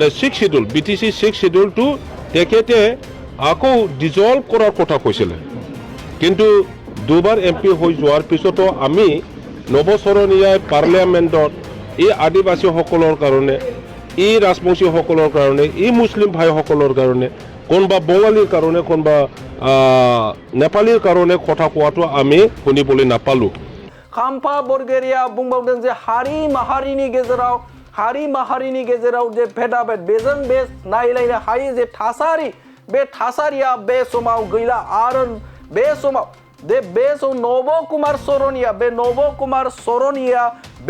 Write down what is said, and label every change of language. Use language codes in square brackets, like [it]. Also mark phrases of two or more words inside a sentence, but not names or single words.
[as] 6 শিডিউল BTC 6 শিডিউলটো তেখেতে আকৌ ডিজলভ কৰাৰ কথা কৈছিলে কিন্তু দুবাৰ MP হৈ যোৱাৰ পিছতো আমি নৱচৰণীয়া পাৰ্লিয়ামেণ্টত এই আদিবাসীসকলৰ কাৰণে এই ৰাজবংশীসকলৰ কাৰণে এই মুছলিম ভাইসকলৰ কাৰণে কোনবা বঙালীৰ কাৰণে কোনবা নেপালীৰ কাৰণে কথা কোৱাটো আমি শুনিবলৈ নাপালো [brx] खाम्फा बरगयारिया बुंबावदों जे हारि माहारिनि गेजेराव जे भेदाभेद बेजों बे नायलायनो हायै जे थासारि बे थासारिया बे समाव गैला आरो बे समाव नब कुमार सरनिया बे नब कुमार सरनिया बे